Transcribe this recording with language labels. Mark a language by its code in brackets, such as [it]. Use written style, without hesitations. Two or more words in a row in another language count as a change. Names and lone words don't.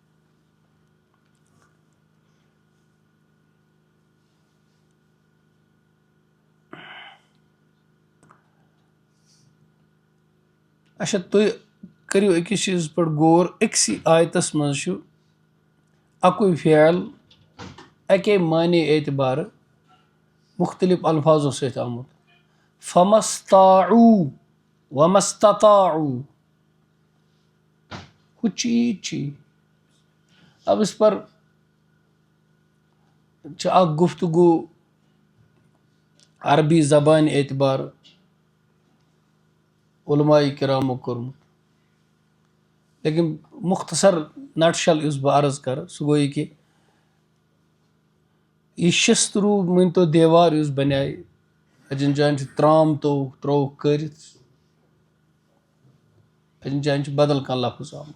[ks] اچھا تُہۍ کٔرِو أکِس چیٖزس پٮ۪ٹھ غور، أکسٕے آیتس منٛز چھُ اکُے فعل اَکے معنے اعتبارٕ مختلف الفاظو سۭتۍ آمُت. [ar] فما استطاعوا وما استطاعوا، [ks] ہُہ چیٖز چھِ. اب اس پر چھِ اکھ گفتگو عربی زبانہِ اعتبارٕ علماء کرامو کوٚرمُت، لیکن مختصر نٹشل یُس بہٕ عرض کرٕ سُہ گوٚو یہِ کہ یہِ شستروٗ مٲنۍتو دیوار یُس بنے، اَجٮ۪ن جایَن چھُ ترٛام ترووُکھ کٔرِتھ، اَجٮ۪ن جایَن چھُ بدل کانٛہہ لفظ آمُت.